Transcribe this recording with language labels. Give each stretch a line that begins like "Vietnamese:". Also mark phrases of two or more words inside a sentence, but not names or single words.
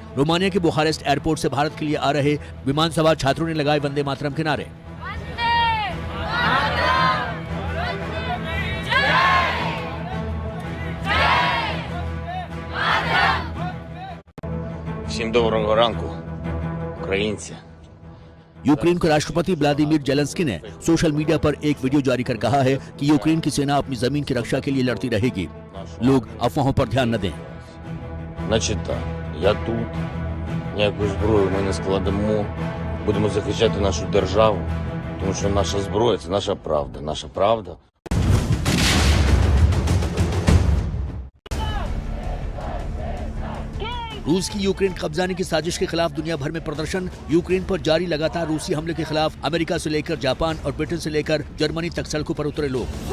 Hindi: रोमानिया के बुखारेस्ट एयरपोर्ट से भारत के लिए आ रहे विमान सवार छात्रों ने लगाए वंदे मातरम के नारे।
Ukrainian: Всім доброго ранку, українці.
Hindi: यूक्रेन के राष्ट्रपति व्लादिमीर जेलेंस्की ने
English: social media
Hindi: पर एक वीडियो जारी कर कहा है कि यूक्रेन की सेना अपनी जमीन की रक्षा के लिए लड़ती रहेगी। लोग अफवाहों पर ध्यान न दें।
Ukrainian: Значить так, я тут, ніяку зброю ми не складемо, будемо захищати нашу державу, тому що наша зброя – це наша правда, наша правда.
Hindi: रूस की यूक्रेन कब्जाने की साजिश के खिलाफ दुनिया भर में प्रदर्शन। यूक्रेन पर जारी लगातार रूसी हमले के खिलाफ अमेरिका से लेकर जापान और ब्रिटेन से लेकर जर्मनी तक सड़कों पर उतरे लोग।